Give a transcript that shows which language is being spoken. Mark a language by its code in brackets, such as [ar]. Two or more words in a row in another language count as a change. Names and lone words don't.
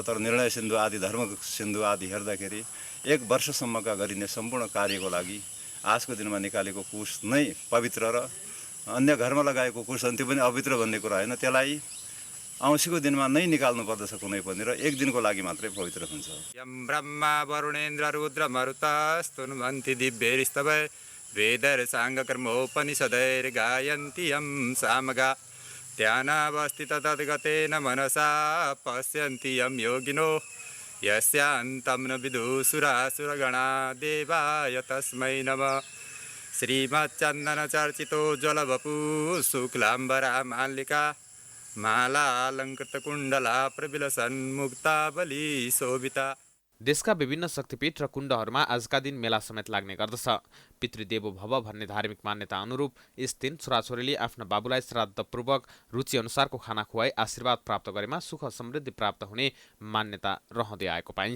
[ne] तर निर्णय सिन्धु आदि धर्म सिन्धु आदि हेर्दाखेरि 1 वर्षसम्मका गरिने सम्पूर्ण कार्यको लागि आजको दिनमा निकालेको कुश नै पवित्र र अन्य घरमा लगाएको कुश त्यो पनि अपवित्र भन्ने कुरा होइन। त्यसलाई औँसीको दिनमा नै निकाल्नु पर्दछ कुनै पनि र 1 दिनको लागि मात्रै पवित्र हुन्छ। [sa] यम ब्रह्मा वरुणेन्द्र रुद्र मरुतस्तुन्वन्ति दिव्यैस्तवै वेदर्साङ्गकर्मोपनिषदैर्गायन्ति यं सामगा ध्यानावस्थित तद्गतेन मनसा पश्यन्ति यं योगिनो यस्यान्तं न विदुसुरासुरगणा देवाय तस्मै नमः श्रीमच्चन्दनचर्चितो ज्वलवपु शुक्लाम्बरा माल्लिका मालालङ्कृतकुण्डला प्रबिलसन्मुक्ता बलि शोभिता। [ne] देशका विभिन्न शक्तिपीठ र कुण्डहरूमा आजका दिन मेला समेत लाग्ने गर्दछ। [sa] पितृदेवो भव [ne] भन्ने धार्मिक मान्यता अनुरूप यस दिन छोराछोरीले आफ्ना बाबुलाई श्राद्धपूर्वक रुचि अनुसारको खाना खुवाई आशीर्वाद प्राप्त गरेमा सुख समृद्धि प्राप्त हुने मान्यता रहँदै आएको पाइन्छ।